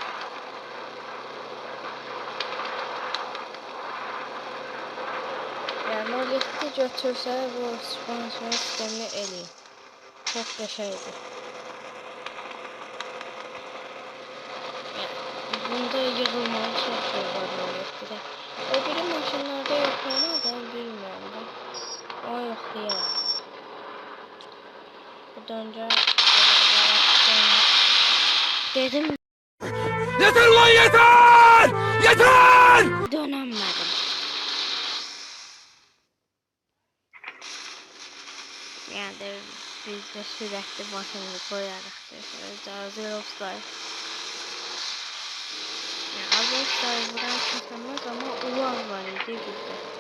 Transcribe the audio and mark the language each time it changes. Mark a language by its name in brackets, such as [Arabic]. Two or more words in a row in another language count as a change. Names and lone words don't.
[Azerbaijani] Yəni 07 götürsə bu suspension sistemini eləyim. Çox qəşəngdir. Bunda yığılmalı çox şey var 07'də. O biri maşınlarda yox [Turkish] ama ben bilmiyorum [Azerbaijani] da. O yox deyil. Bu döncə dedim. [Turkish] Yeter lan yeter! Yeter! [Azerbaijani] Dönəmədim. Yəni biz də sürətli maşını qoyarıq. Azeroflar. Azeroflar buradan çəkilməz amma ular var idi bizdə.